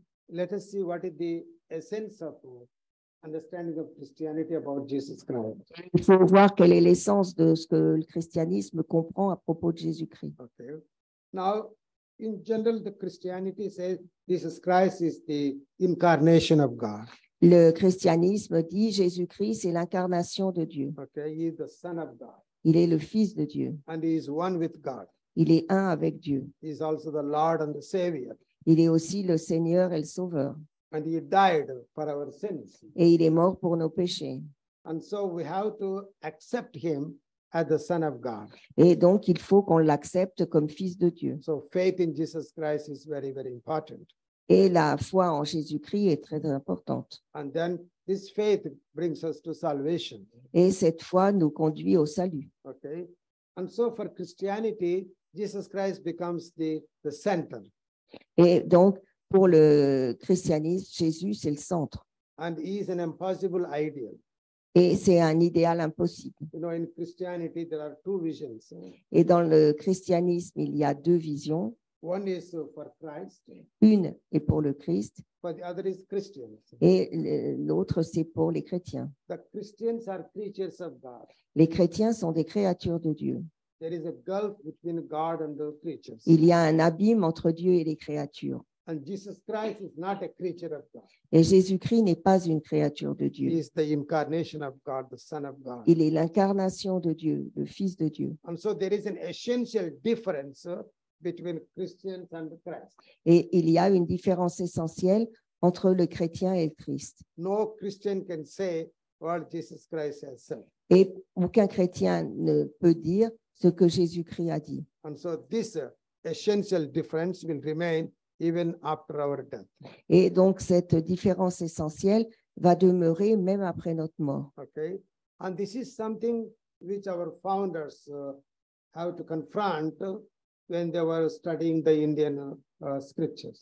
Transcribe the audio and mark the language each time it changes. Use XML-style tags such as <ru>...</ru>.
<en>Let us see what is the essence of understanding of Christianity about Jesus Christ.</en> <fr>Il faut voir quelle est l'essence de ce que le christianisme comprend à propos de Jésus-Christ.</fr> <en>Okay. Now, in general, the Christianity says Jesus Christ is the incarnation of God.</en> <fr>Le christianisme dit Jésus-Christ, c'est l'incarnation de Dieu.</fr> <en>Okay, he is the Son of God,</en> <fr>Il est le Fils de Dieu.</fr> <en>and he is one with God.</en> <fr>Il est un avec Dieu.</fr> <en>He is also the Lord and the Savior,</en> <fr>Il est aussi le Seigneur et le Sauveur.</fr> <en>and he died for our sins.</en> <fr>Et il est mort pour nos péchés.</fr> <en>And so we have to accept him as the Son of God.</en> <fr>Et donc, il faut qu'on l'accepte comme Fils de Dieu.</fr> <en>So faith in Jesus Christ is very, very important.</en> <fr>Et la foi en Jésus-Christ est très importante.</fr> <en>And then this faith brings us to salvation.</en> <fr>Et cette foi nous conduit au salut.</fr> <en>Okay. And so for Christianity, Jesus Christ becomes the center.</en> <fr>Et donc, pour le christianisme, Jésus, c'est le centre.</fr> <en>And he is an impossible ideal.</en> <fr>Et c'est un idéal impossible.</fr> <en>You know, in Christianity, there are two visions.</en> <fr>Et dans le christianisme, il y a 2 visions.</fr> <en>One is for Christ,</en> <fr>Une est pour le Christ</fr> <en>but the other is Christians.</en> <fr>et l'autre, c'est pour les chrétiens.</fr> <en>The Christians are creatures of God.</en> <fr>Les chrétiens sont des créatures de Dieu.</fr> <en>There is a gulf between God and the creatures.</en> <fr>Il y a un abîme entre Dieu et les créatures.</fr> <en>And Jesus Christ is not a creature of God.</en> <fr>Et Jésus-Christ n'est pas une créature de</fr> <en>He</en> <fr>Dieu.</fr> <en>is the incarnation of God, the Son of God.</en> <fr>Il est l'incarnation de Dieu, le Fils de Dieu.</fr> <en>And so there is an essential difference between Christians and Christ.</en> <fr>Et il y a une différence essentielle entre le chrétien et le Christ.</fr> <en>No Christian can say what Jesus Christ has said.</en> <fr>Et aucun chrétien ne peut dire ce que Jésus-Christ a dit.</fr> <en>And so this essential difference will remain even after our death.</en> <fr>Et donc, cette différence essentielle va demeurer même après notre mort.</fr> <en>Okay. And this is something which our founders have to confront when they were studying the Indian scriptures.</en>